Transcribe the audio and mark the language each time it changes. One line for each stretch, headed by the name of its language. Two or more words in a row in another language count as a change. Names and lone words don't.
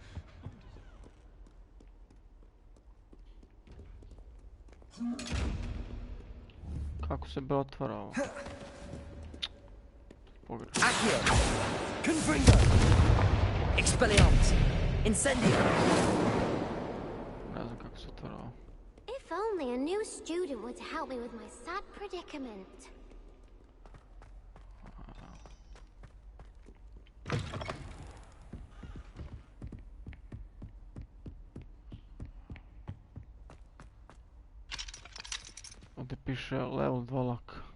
Croatian: Kako se be otvara ovo? Pogrešno. Accio! Confringo! Expelliarmus! Incendio! Ne znam kako se otvara ovo.
English: If only a new student would help me with my sad predicament.
Croatian: Ovdje piše level 2 lak.